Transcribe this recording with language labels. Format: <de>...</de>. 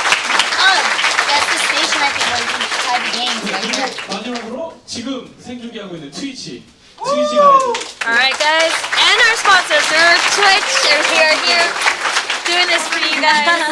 <en>That's the station I think where you can try the games, right?</en> <ko>마지막으로 지금 생중계하고 있는 트위치.</ko> <en>Alright guys, and our sponsors are Twitch, they're here doing this for you guys.</en>